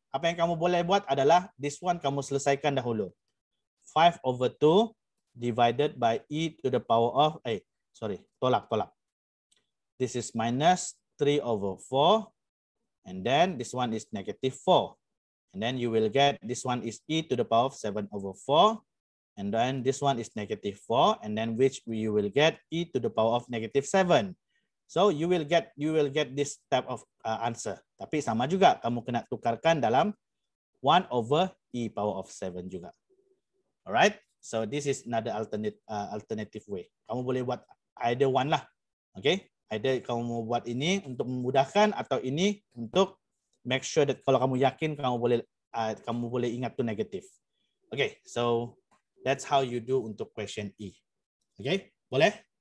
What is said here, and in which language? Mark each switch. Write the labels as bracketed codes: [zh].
[ms] Apa yang kamu boleh buat adalah [en] this one [ms] kamu selesaikan dahulu. [en] 5 over 2 divided by E to the power of, tolak. This is minus 3 over 4. And then this one is negative 4. And then you will get, this one is E to the power of 7 over 4. And then this one is negative 4. And then which you will get E to the power of negative 7. So you will get this type of answer. [ms] Tapi sama juga, kamu kena tukarkan dalam 1 over E power of 7 juga. [en] Alright? So this is another alternative way. [ms] Kamu boleh buat [en] either one [ms] lah. Okay, either kamu mau buat ini untuk memudahkan atau ini untuk [en] make sure that [ms] kalau kamu yakin kamu boleh ingat tu negatif. [en] Okay, so that's how you do untuk question E. Okay, boleh?